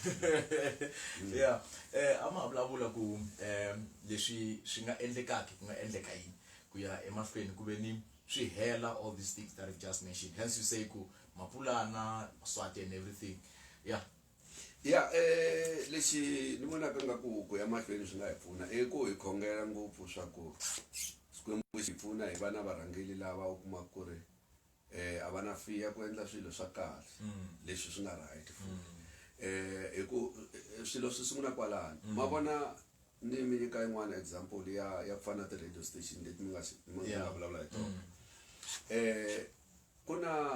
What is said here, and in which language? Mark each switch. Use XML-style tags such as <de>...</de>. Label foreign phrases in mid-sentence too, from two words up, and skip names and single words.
<ts>Yeah. Ama blabula ku leswi swi nga endlekaki ku nga endleka yini ku ya emahlweni ku ve ni swi hela</ts> <en>all these things that I've just mentioned. Hence you say</en> <ts>ku</ts> <en>Mapulana, Swati and everything. Yeah. Yeah,</en> <ts>lexi ni vonaka nga ku ya mahlweni swi nga hi pfuna i ku hi khongela ngopfu swa ku Xikwembu xi pfuna hi vana varhangeli lava u kuma ku ri a va na fiya ku endla swilo swa kahle leswi swi nga right hi ku swilo swi sungula kwalano ma vona ni mi nyika yin'wana example ya ku fana na ti-radio station leti mi nga vulavula hi tona ku na</ts>